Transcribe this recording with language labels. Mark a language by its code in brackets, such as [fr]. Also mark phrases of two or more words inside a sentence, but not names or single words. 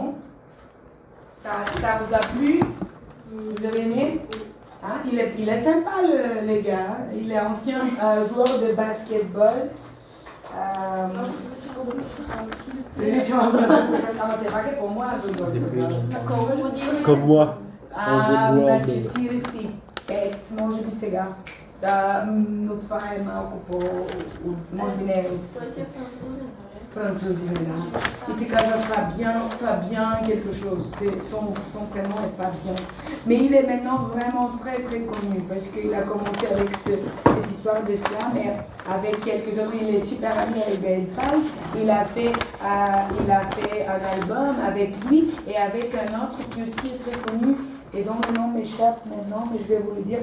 [fr] Ça vous a plu? Vous avez aimé? Hein? Il est sympa les gars. Il est ancien joueur de basketball. C'est pas que pour moi. Comme moi. [bg] Значи 45, може би сега. Но това е малко по... може би не е от... Той си е французин, Французин, да. [fr] Il se казва Fabien quelque chose. Son prénom est Fabien. Mais il est maintenant vraiment très très connu parce qu'il a commencé avec cette histoire de slam et avec quelques autres. Il est super ami avec Gaël Faye. Il a fait un album avec lui et avec un autre qui aussi est très connu et dont le nom m'échappe maintenant, mais je vais vous le dire.